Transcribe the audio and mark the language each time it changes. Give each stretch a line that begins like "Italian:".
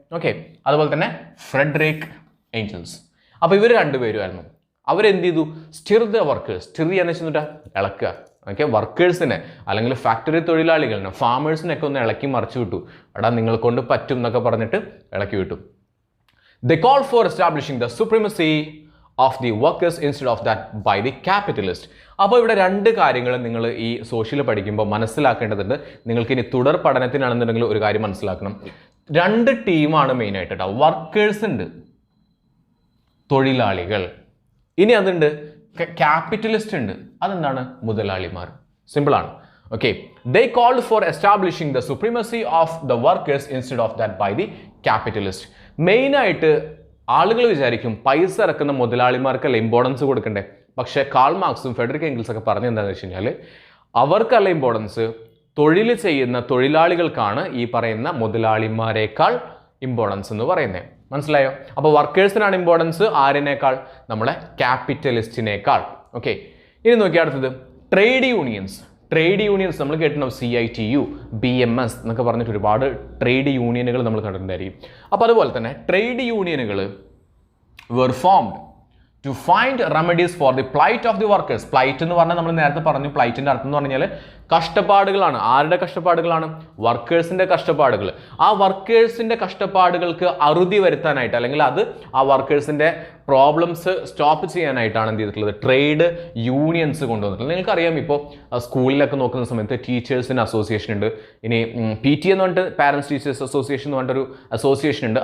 Malayalam: Okay, അതുപോലെ തന്നെ Frederick Engels. അപ്പോൾ ഇവർ രണ്ടുപേരുമായിരുന്നു. അവരെന്ത് ചെയ്തു?
English: Stir the workers.
Malayalam: സ്റ്റിർ എന്ന് വെച്ചിട്ട് ഇളക്കുക. ഓക്കെ, വർക്കേഴ്സിനെ അല്ലെങ്കിൽ ഫാക്ടറി തൊഴിലാളികളിനെ, ഫാമേഴ്സിനൊക്കെ ഒന്ന് ഇളക്കി മറിച്ചു വിട്ടു. എടാ നിങ്ങൾ കൊണ്ട് പറ്റും എന്നൊക്കെ പറഞ്ഞിട്ട് ഇളക്കി വിട്ടു.
English: They called for establishing the supremacy of the workers instead of that by the capitalist.
Malayalam: അപ്പോൾ ഇവിടെ 2 കാര്യങ്ങൾ നിങ്ങൾ ഈ സോഷ്യൽ പഠിക്കുമ്പോൾ മനസ്സിലാക്കേണ്ടതുണ്ട്. നിങ്ങൾക്ക് ഇനി തുടർ പഠനത്തിനാണെന്നുണ്ടെങ്കിൽ ഒരു കാര്യം മനസ്സിലാക്കണം. 2 ടീമാണ് മെയിനായിട്ട് കേട്ടോ. വർക്കേഴ്സ് ഉണ്ട്, തൊഴിലാളികൾ. ഇനി അതുണ്ട് ക്യാപിറ്റലിസ്റ്റ് ഉണ്ട്, അതെന്താണ്? മുതലാളിമാർ. സിമ്പിളാണ്.
English: Okay, they called for establishing the supremacy of the workers instead of that by the capitalist.
Malayalam: മെയിനായിട്ട് ആളുകൾ വിചാരിക്കും പൈസ ഇറക്കുന്ന മുതലാളിമാർക്കല്ല ഇമ്പോർട്ടൻസ് കൊടുക്കണ്ടേ. പക്ഷേ കാൾ മാർക്സും ഫ്രെഡറിക് എംഗൽസ് ഒക്കെ പറഞ്ഞത് എന്താണെന്ന് വെച്ച് കഴിഞ്ഞാൽ അവർക്കല്ല ഇമ്പോർട്ടൻസ്, തൊഴിൽ ചെയ്യുന്ന തൊഴിലാളികൾക്കാണ് ഈ പറയുന്ന മുതലാളിമാരെക്കാൾ ഇമ്പോർട്ടൻസ് എന്ന് പറയുന്നത്. മനസ്സിലായോ? അപ്പോൾ വർക്കേഴ്സിനാണ് ഇമ്പോർട്ടൻസ്, ആരിനേക്കാൾ? നമ്മളെ ക്യാപിറ്റലിസ്റ്റിനേക്കാൾ. ഓക്കെ, ഇനി നോക്കി അടുത്തത് ട്രേഡ് യൂണിയൻസ്. ട്രേഡ് യൂണിയൻസ് നമ്മൾ കേട്ടിട്ടുണ്ടാവും, CITU, BMS എന്നൊക്കെ പറഞ്ഞിട്ട് ഒരുപാട് ട്രേഡ് യൂണിയനുകൾ നമ്മൾ കണ്ടിട്ടുണ്ടായിരിക്കും. അപ്പോൾ അതുപോലെ തന്നെ ട്രേഡ് യൂണിയനുകൾ
English: were formed to find remedies for the plight of the workers.
Malayalam: Plight എന്ന് പറഞ്ഞാൽ നമ്മൾ നേരത്തെ പറഞ്ഞു, പ്ലൈറ്റിൻ്റെ അർത്ഥം എന്ന് പറഞ്ഞാൽ കഷ്ടപ്പാടുകളാണ്. ആരുടെ കഷ്ടപ്പാടുകളാണ്? വർക്കേഴ്സിൻ്റെ കഷ്ടപ്പാടുകൾ. ആ വർക്കേഴ്സിൻ്റെ കഷ്ടപ്പാടുകൾക്ക് അറുതി വരുത്താനായിട്ട്, അല്ലെങ്കിൽ അത് ആ വർക്കേഴ്സിൻ്റെ പ്രോബ്ലംസ് സ്റ്റോപ്പ് ചെയ്യാനായിട്ടാണ് എന്ത് ചെയ്തിട്ടുള്ളത്? ട്രേഡ് യൂണിയൻസ് കൊണ്ടുവന്നിട്ടുള്ളത്. നിങ്ങൾക്കറിയാം, ഇപ്പോൾ സ്കൂളിലൊക്കെ നോക്കുന്ന സമയത്ത് ടീച്ചേഴ്സിന് അസോസിയേഷൻ ഉണ്ട്, ഇനി PT എന്ന് പറഞ്ഞിട്ട് പാരൻസ് ടീച്ചേഴ്സ് അസോസിയേഷൻ എന്ന് പറഞ്ഞിട്ടൊരു അസോസിയേഷൻ ഉണ്ട്.